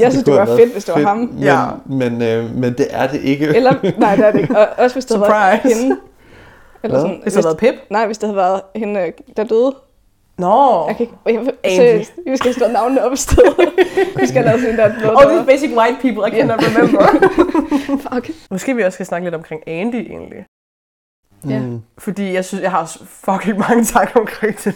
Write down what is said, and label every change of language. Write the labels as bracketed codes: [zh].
[da] Jeg synes, det var fedt, hvis det var ham. Ja. Men det er det ikke. Eller, nej, det er det ikke. Og også hvis det havde været hende. Eller sådan, hvis det havde været Pip? Nej, hvis det havde været hende, der døde. Nå. Okay. Seriøst, vi skal slå navnene op i stedet. Vi skal lave sådan en der blod. [en] Oh, these basic white people, I cannot remember. Fuck. [da] Måske vi også skal snakke lidt omkring Andy, egentlig. Ja. Mm. Fordi jeg synes, jeg har fucking mange tanker omkring det.